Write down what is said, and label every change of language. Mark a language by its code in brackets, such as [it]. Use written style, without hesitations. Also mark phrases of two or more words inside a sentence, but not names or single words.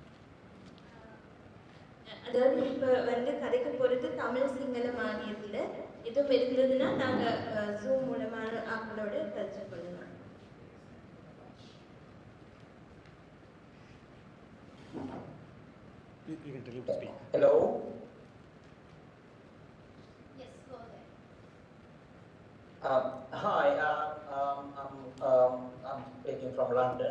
[ta] அதாவது இப்போ வந்து கதைக்க போகிறது தமிழ் சிங்கள மானியத்தில் எதுவும் இருந்ததுன்னா நாங்கள் ஜூம் மூலமான ஆக்களோட தெரிஞ்சு கொள்ளலாம். [en] You can tell him to speak. Hello. Yes, go ahead. Hi, I'm speaking from London.